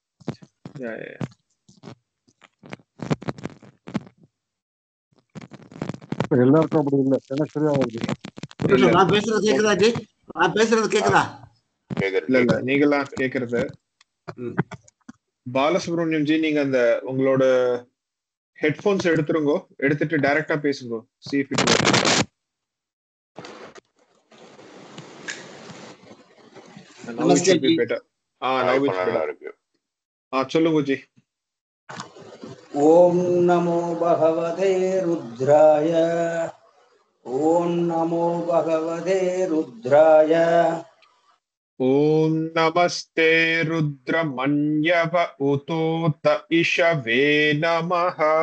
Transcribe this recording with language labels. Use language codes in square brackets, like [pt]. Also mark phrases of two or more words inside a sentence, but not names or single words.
[ta] எல்லாருக்கும் அப்படி இல்லை, எனக்கு சரியா வருது. நான் பேசுறது கேக்குதா ஜி? நான் பேசுறது கேக்குதா? இல்ல இல்ல, நீங்களாம் கேக்குறது. பாலசுப்ரமணியம் ஜி, நீங்க அந்த உங்களோட ஹெட்போன்ஸ் எடுத்துருங்க, எடுத்துட்டு டைரக்டா பேசுங்க. [en] See if it works. Now it should be better. Now it's better. [ta] சொல்லுங்க ஜி. [sa] ओम नमो भगवते रुद्राय ओम नमो भगवते रुद्राय ओम नमस्ते रुद्रमन्यव उतोत इषवे नमः.